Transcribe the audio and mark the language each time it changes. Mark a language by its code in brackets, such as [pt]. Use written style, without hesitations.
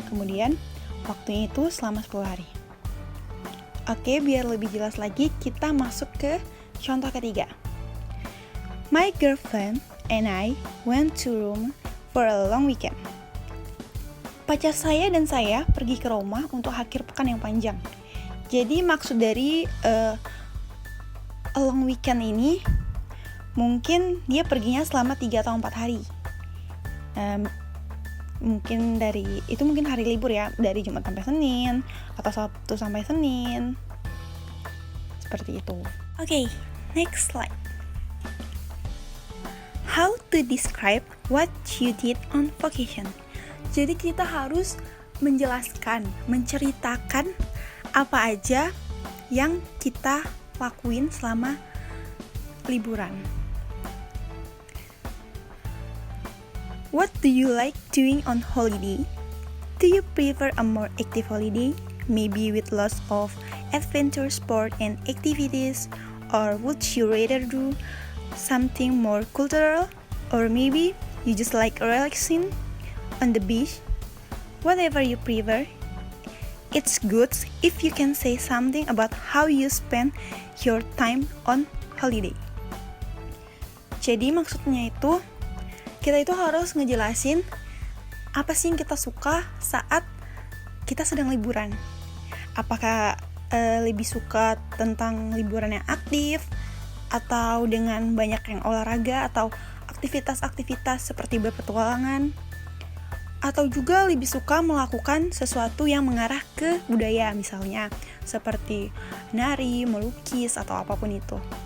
[id] Kemudian waktunya itu selama 10 hari. Oke, biar lebih jelas lagi, kita masuk ke contoh ketiga. [en] My girlfriend and I went to Rome for a long weekend. [id] Pacar saya dan saya pergi ke Roma untuk akhir pekan yang panjang. Jadi maksud dari [en] a long weekend [id] ini, mungkin dia perginya selama 3 atau 4 hari. Mungkin mungkin hari libur ya, dari Jumat sampai Senin atau Sabtu sampai Senin, seperti itu. [en] Okay, next slide. How to describe what you did on vacation. [id] Jadi kita harus menjelaskan, menceritakan apa aja yang kita lakuin selama liburan. [en] What do you like doing on holiday? Do you prefer a more active holiday, maybe with lots of adventure sport and activities, or would you rather do something more cultural, or maybe you just like relaxing on the beach? Whatever you prefer, it's good if you can say something about how you spend your time on holiday. [id] Jadi maksudnya itu, kita itu harus ngejelasin apa sih yang kita suka saat kita sedang liburan. Apakah lebih suka tentang liburan yang aktif, atau dengan banyak yang olahraga, atau aktivitas-aktivitas seperti berpetualangan, atau juga lebih suka melakukan sesuatu yang mengarah ke budaya, misalnya seperti nari, melukis, atau apapun itu.